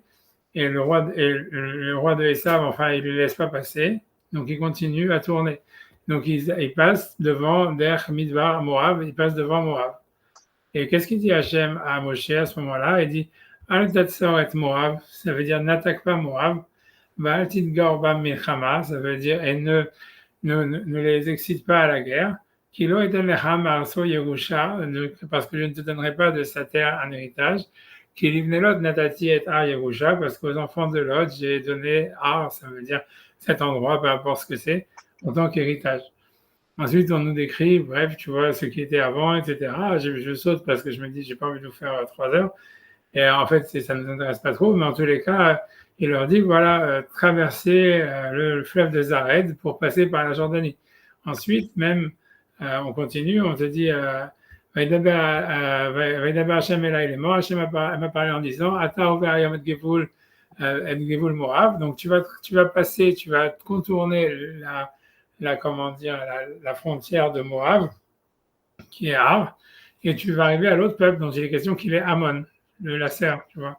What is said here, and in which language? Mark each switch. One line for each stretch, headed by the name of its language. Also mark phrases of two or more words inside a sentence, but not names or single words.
French: Et le roi de Esav, enfin, il ne le laisse pas passer. Donc, il continue à tourner. Donc, il passe devant
Hebrew: דרך מדבר מואב,
French: il passe devant Moab. Et qu'est-ce qu'il dit Hachem à Moshe à ce moment-là? Il dit
Hebrew: אל תצר את מואב,
French: ça veut dire n'attaque pas Moab.
Hebrew: ואל תתגר בם מלחמה,
French: ça veut dire et ne les excite pas à la guerre.
Hebrew: כי לא אתן לך מארצו ירושה,
French: parce que je ne te donnerai pas de sa terre un héritage.
Hebrew: כי לבני לוט נתתי את ער ירושה,
French: parce qu'aux enfants de Lot, j'ai donné Ar, ça veut dire cet endroit, peu importe ce que c'est, en tant qu'héritage. Ensuite, on nous décrit, bref, tu vois, ce qui était avant, etc. Je saute parce que je me dis, j'ai pas envie de vous faire 3 heures. Et en fait, ça ne nous intéresse pas trop, mais en tous les cas, il leur dit, voilà, traverser le fleuve de Zared pour passer par la Jordanie. Ensuite, même, on continue, on te dit,
Hebrew: וידבר השם אליי לאמור,
French: השם m'a parlé en disant,
Hebrew: אתה עובר היום את גבול מואב.
French: Donc tu vas passer, tu vas contourner comment dire, la frontière de Moab, qui est Ar, et tu vas arriver à l'autre peuple dont il est question, qu'il est Ammon, le Lasser, tu vois.